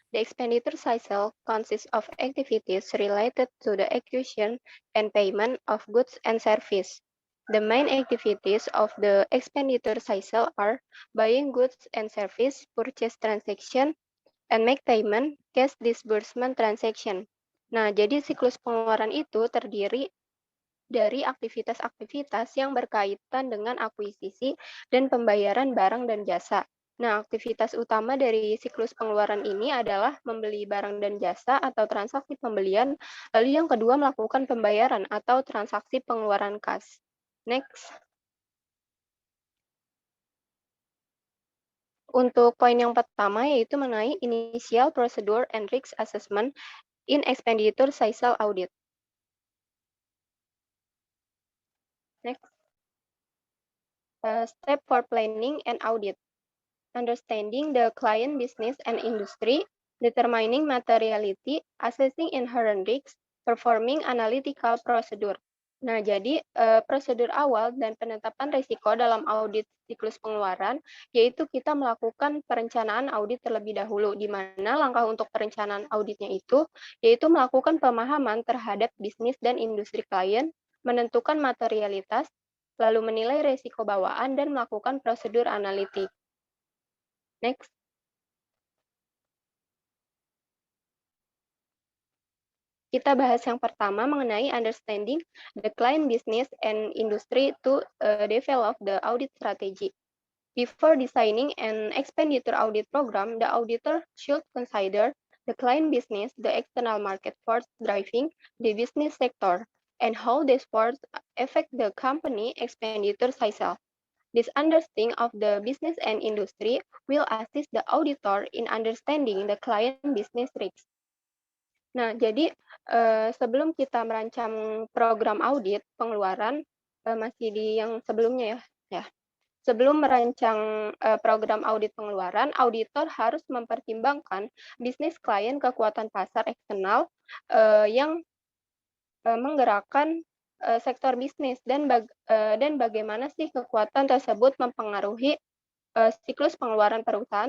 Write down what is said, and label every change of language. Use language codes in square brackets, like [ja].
[en] The expenditure cycle consists of activities related to the acquisition and payment of goods and service. The main activities of the expenditure cycle are buying goods and service, purchase transaction, and make payment, cash disbursement transaction. [id] Nah, jadi siklus pengeluaran itu terdiri dari aktivitas-aktivitas yang berkaitan dengan akuisisi dan pembayaran barang dan jasa. Nah, aktivitas utama dari siklus pengeluaran ini adalah membeli barang dan jasa atau transaksi pembelian, lalu yang kedua melakukan pembayaran atau transaksi pengeluaran kas. [en] Next. [id] Untuk poin yang pertama yaitu mengenai [en] initial procedure and risk assessment in expenditure cycle audit. Next. Step for planning and audit. Understanding the client business and industry, determining materiality, assessing inherent risks, performing analytical procedure. [id] Nah, jadi prosedur awal dan penetapan risiko dalam audit siklus pengeluaran, yaitu kita melakukan perencanaan audit terlebih dahulu, di mana langkah untuk perencanaan auditnya itu, yaitu melakukan pemahaman terhadap bisnis dan industri klien, menentukan materialitas, lalu menilai risiko bawaan dan melakukan prosedur analitik. [en] Next. [id] Kita bahas yang pertama mengenai [en] understanding the client business and industry to develop the audit strategy. Before designing an expenditure audit program, the auditor should consider the client business, the external market force driving the business sector, and how these forces affect the company expenditure cycle. This understanding of the business and industry will assist the auditor in understanding the client business risks. [id] Nah, jadi sebelum kita merancang program audit pengeluaran, masih di yang sebelumnya ya. Sebelum merancang program audit pengeluaran, auditor harus mempertimbangkan bisnis klien, kekuatan pasar eksternal yang menggerakkan sektor bisnis dan bagaimana sih kekuatan tersebut mempengaruhi siklus pengeluaran perusahaan.